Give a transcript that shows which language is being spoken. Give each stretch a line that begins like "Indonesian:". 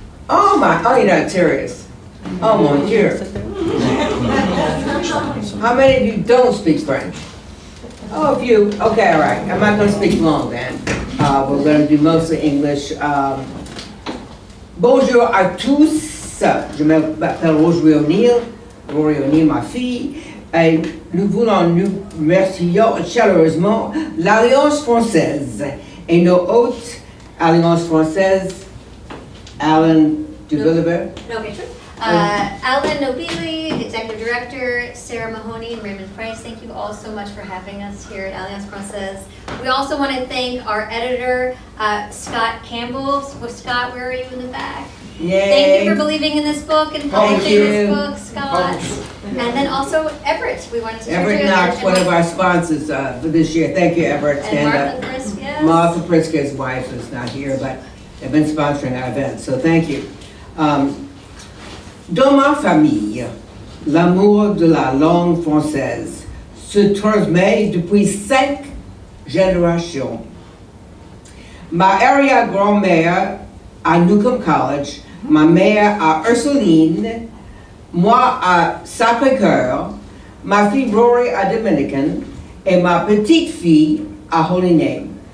English: Oh, you're not serious.
French: Oh, mon Dieu.
English: How many of you don't speak French? Oh, a few. Okay, all right. I'm not going to speak long then. We're going to do mostly English.
French: Bonjour à tous. Je m'appelle Rory O'Neill, ma fille. Et nous voulons nous remercier chaleureusement l'Alliance Française et nos hôtes, Alliance Française, Alan Dubiliver.
English: Alan Nobili, Executive Director, Sarah Mahoney, and Raymond Price, thank you all so much for having us here at Alliance Francaise. We also want to thank our editor, Scott Campbell. Scott, where are you in the back? Yay. Thank you for believing in this book and publishing this book, Scott. And then also Everett, we wanted to Everett Knox, one of our sponsors for this year. Thank you, Everett. Stand up. Pritzker's. Martha Pritzker's wife is not here, but they've been sponsoring our event, so thank you.
French: Dans ma famille, l'amour de la langue française se transmet depuis 5 générations. Ma arrière-grand-mère à Newcomb College ma mère à Ursuline, moi à Sacré-Cœur, ma fille Rory à Dominican et ma petite fille à Holy Name.